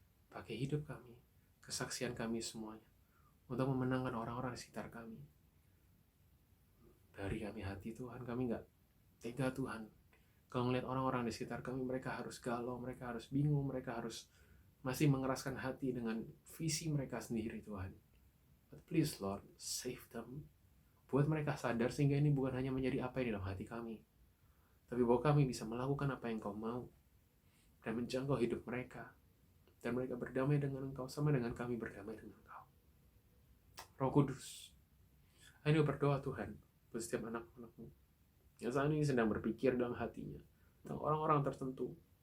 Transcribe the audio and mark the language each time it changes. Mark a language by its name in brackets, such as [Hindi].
[Indonesian] Pakai hidup kami, kesaksian kami semuanya, untuk memenangkan orang-orang di sekitar kami. Dari kami hati Tuhan, kami gak tega Tuhan. Kalau melihat orang-orang di sekitar kami, mereka harus galau, mereka harus bingung, mereka harus masih mengeraskan hati dengan visi mereka sendiri Tuhan. [English] But please Lord, save them. [Indonesian] Buat mereka sadar sehingga ini bukan hanya menjadi apa yang di dalam hati kami, tapi bahwa kami bisa melakukan apa yang Kau mau, dan menjangkau hidup mereka, dan mereka berdamai dengan Engkau sama dengan kami berdamai dengan Engkau. Roh Kudus, ini berdoa Tuhan buat setiap anak-anak-Mu yang saat ini sedang berpikir dalam hatinya tentang orang-orang tertentu.